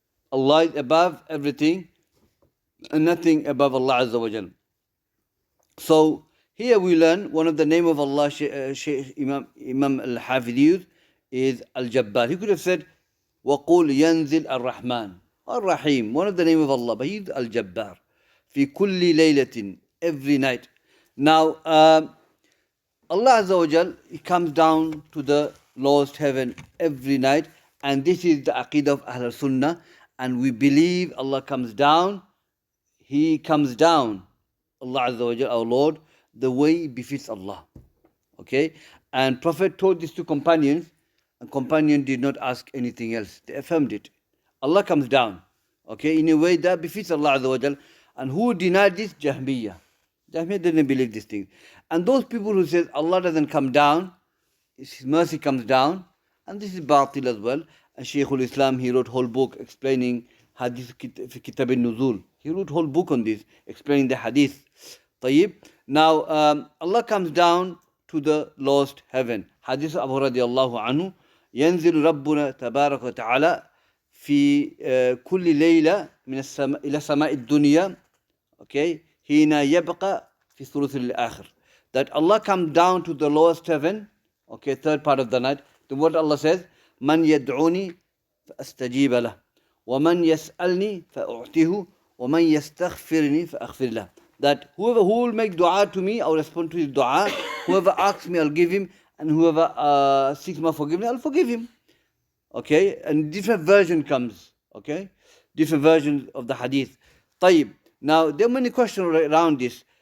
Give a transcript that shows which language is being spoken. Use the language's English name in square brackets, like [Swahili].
[English] Allah is above everything and nothing above Allah Azza wa Jal. So here we learn one of the name of Allah, Imam Al-Hafidh is Al-Jabbar. He could have said, [Arabic] وَقُولْ يَنزِلْ الرَّحْمَنِ [English] Ar-Rahim, one of the name of Allah, but he's Al-Jabbar. [Arabic] في كل ليلة, [English] every night. Now, Allah Azza wa Jal, He comes down to the lowest heaven every night, and this is the Aqidah of Ahl Sunnah, and we believe Allah comes down, He comes down, Allah Azza wa Jal, our Lord, the way befits Allah. Okay? And Prophet told this to companions, and companion did not ask anything else. They affirmed it. Allah comes down, okay, in a way that befits Allah Azza wa Jal. And who denied this? Jahmiyyah. Jahmiyyah didn't believe this thing. And those people who say Allah doesn't come down, His mercy comes down, and this is batil as well. And Shaykh al-Islam, he wrote whole book explaining Hadith Kitab al-Nuzul. He wrote whole book on this, explaining the Hadith. Tayyib. Now, Allah comes down to the lowest heaven. [Arabic] Hadith Abu radiallahu anhu, ينزل ربنا تبارك وتعالى في كل ليلة من السماء إلى سماء الدنيا. Okay, حين يبقى في الثلث الآخر. [English] That Allah comes down to the lowest heaven, okay, third part of the night. Then what Allah says, [Arabic] من يدعوني فأستجيب له ومن يسألني فأعطيه ومن يستغفرني فأغفر له. [English] That who will make dua to me, I'll respond to his dua. Whoever asks me, I'll give him. And whoever seeks my forgiveness, I'll forgive him. Okay, and different version comes. Okay, different versions of the hadith. Tayyib. Now, there are many questions around this.